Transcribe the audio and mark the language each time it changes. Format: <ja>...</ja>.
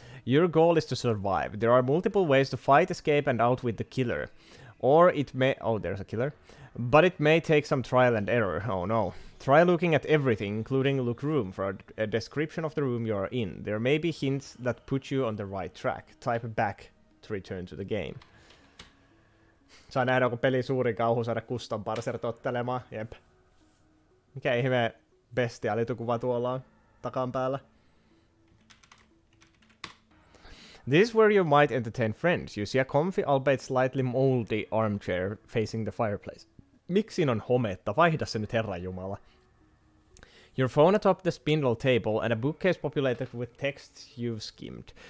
<en>Your goal is to survive. There are multiple ways to fight, escape, and outwit the killer. Or it may... Oh, there's a killer. But it may take some trial and error. Oh no. Try looking at everything, including look room, for a description of the room you are in. There may be hints that put you on the right track. Type back to return to the game.</en> <fi>Saa nähdä, onko peli suurin kauhu saada custom parser tottelemaan. Jep. Mikä ihme bestialitukuva tuolla on takan päällä.</fi> <en>This is where you might entertain friends. You see a comfy, albeit slightly moldy armchair facing the fireplace.</en> <fi>Miksi siinä on hometta? Vaihda se nyt, herranjumala.</fi> <en>Your phone atop the spindle table and a bookcase populated with texts you've skimmed.</en>